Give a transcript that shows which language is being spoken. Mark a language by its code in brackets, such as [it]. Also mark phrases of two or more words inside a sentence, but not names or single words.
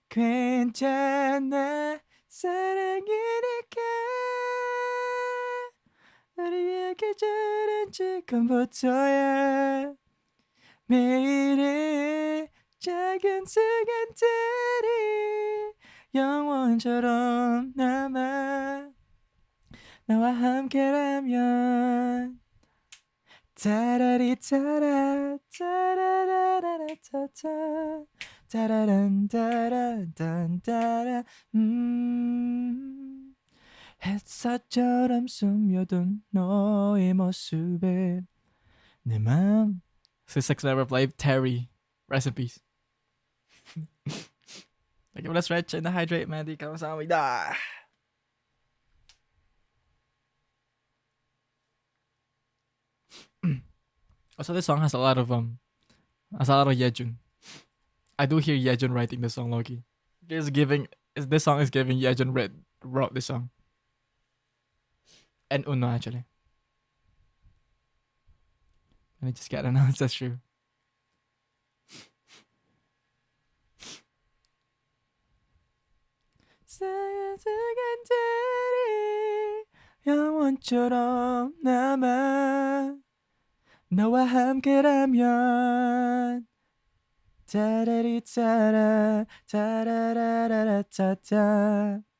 [ko] 괜찮아 사랑이니까 우리의 계절은 지금부터야. 매일의 작은 순간들이 영원처럼 남아 너와 함께라면. Ta-da-dee, ta-da, ta-da-da-da-da-ta-ta. Ta-da-dun, ta-da-dun, ta-da. 햇살처럼 숨겨둔 너의 모습에 내 마음. [en] Sussex never played Terry. Rest in peace. Okay, let's stretch and hydrate, man. [ko] Di 감사합니다. [en] Also, this song has a lot of Yejun. I do hear Yejun writing the song, Loki. This song is giving Yejun wrote this song. And Uno, actually. Let me just get announced, that's true. [ko] 순간들이 영원처럼 남아 너와 함께라면 따라리 따라 따라라라라따따